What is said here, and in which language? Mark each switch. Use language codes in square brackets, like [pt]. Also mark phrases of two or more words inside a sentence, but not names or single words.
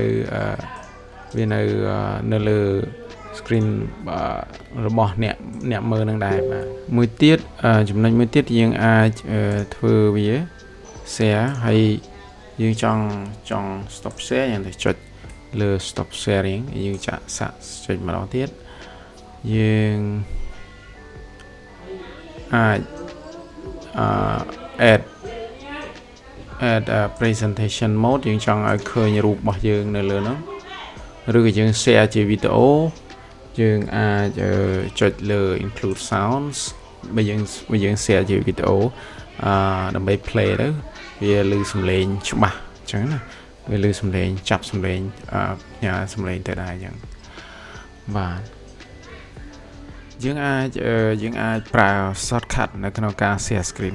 [km] នៅលើ screen របស់អ្នកមើលនឹងដែរបាទមួយទៀតចំណុចមួយទៀតយើងអាចធ្វើវា share ហើយយើងចង់ [en] stop share [km] យ៉ាងទៅចុចលើ [en] stop sharing [km] យើងចាក់សាក់ចុចម្ដងទៀតយើងអាច [en] add presentation mode [km] យើងចង់ឲ្យឃើញរូបរបស់យើងនៅលើហ្នឹងឬក៏យើង share ជាវីដេអូយើងអាចចុចលើ [en] include sounds [km] បើ យើង share ជាវីដេអូដើម្បី play ទៅវាឮសំឡេងច្បាស់អញ្ចឹងណាវាឮសំឡេងចាប់សំឡេង ផ្ញើសំឡេងទៅដែរអញ្ចឹងបាទយើងអាចប្រើ shortcut នៅក្នុងការ [en] share screen